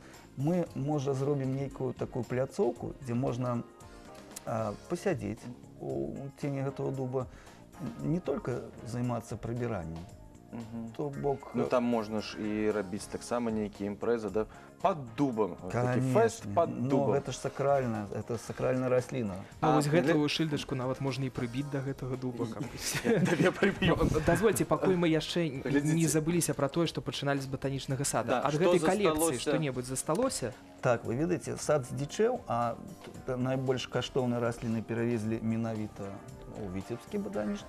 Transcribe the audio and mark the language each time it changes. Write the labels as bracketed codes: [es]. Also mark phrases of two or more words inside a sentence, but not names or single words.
[be] Мы, можа, зробім нейкую такую пляцоўку, дзе можна пасядзець у цені гэтага дуба, [ru] не только [be] займацца прыбіраннем. То бок... Ну там можна ж і рабіць таксама нейкія імпрэзы, да? [ru] под дубом. Вот такі Конечно. фест под Но дубом. это ж сакральная, это сакральная раслина. [be] Ну, вось для- гэтую шыльдачку нават можна і прыбіць да гэтага дуба. каб усе- [ru] Да я прибью. [be] Ну, дазвольце, пакуль мы яшчэ не Глядзіце. забыліся пра тое, што пачыналі з батанічнага сада. Да, Ад што гэтай калекцыі засталося? што-небудзь засталося? Так, вы ведаеце, сад здзічэў, а найбольш каштоўныя расліны перавезлі менавіта у Віцебскі батанічны